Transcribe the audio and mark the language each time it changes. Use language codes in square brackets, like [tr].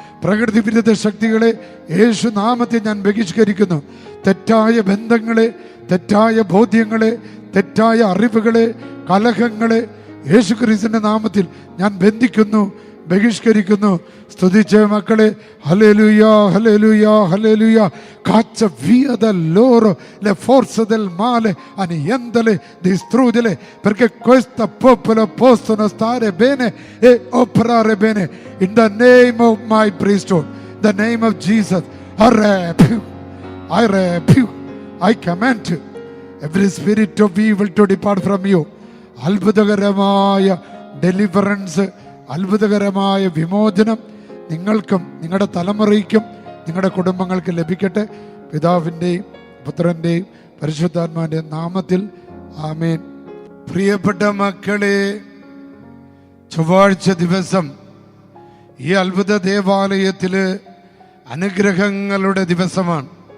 [ml] പ്രകൃതി വിരുദ്ധ ശക്തികളെ യേശു നാമത്തിൽ ഞാൻ ബഹിഷ്കരിക്കുന്നു. തെറ്റായ ബന്ധങ്ങളെ, തെറ്റായ ബോധ്യങ്ങളെ, തെറ്റായ അറിവുകളെ, കലഹങ്ങളെ യേശുക്രിസ്തുവിന്റെ നാമത്തിൽ ഞാൻ ബന്ധിക്കുന്നു, ബഹിഷ്കരിക്കുന്നു. സ്തുതിച്ച mமக்களே, hallelujah hallelujah hallelujah. [it] Caccia via da loro le forze del male, annientale, distruggile, perché questo popolo possono stare bene e operare bene. [en] In the name of my priesthood, the name of Jesus, I rebuke, I command every spirit of evil to depart from you. [ml] അത്ഭുതകരമായ deliverance, അത്ഭുതകരമായ വിമോചനം നിങ്ങൾക്കും നിങ്ങളുടെ തലമുറയ്ക്കും നിങ്ങളുടെ കുടുംബങ്ങൾക്ക് ലഭിക്കട്ടെ. പിതാവിൻ്റെയും പുത്രൻ്റെയും പരിശുദ്ധാത്മാവിൻ്റെയും നാമത്തിൽ ആമേൻ. പ്രിയപ്പെട്ട മക്കളെ, ചൊവ്വാഴ്ച ദിവസം ഈ അത്ഭുത ദേവാലയത്തില് അനുഗ്രഹങ്ങളുടെ ദിവസമാണ്.